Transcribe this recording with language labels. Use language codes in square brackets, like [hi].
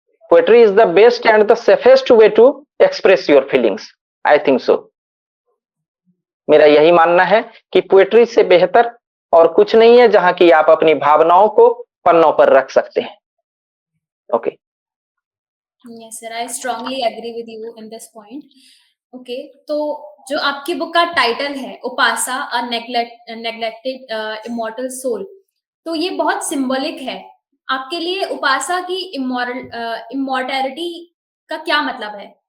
[en] Poetry is the best and the safest way to express your feelings. I think so. [hi] मेरा यही मानना है कि पोएट्री से बेहतर और कुछ नहीं है जहां की आप अपनी भावनाओं को पन्नों पर रख सकते हैं। [en] Okay. Yes, sir. I strongly agree with you in this point. [hi] Okay, तो जो आपकी बुक का टाइटल है उपासा, अ नेग्लेक्टेड इमॉर्टल सोल, तो ये बहुत सिंबॉलिक है। आपके लिए उपासा की इमॉर्टैलिटी का क्या मतलब है?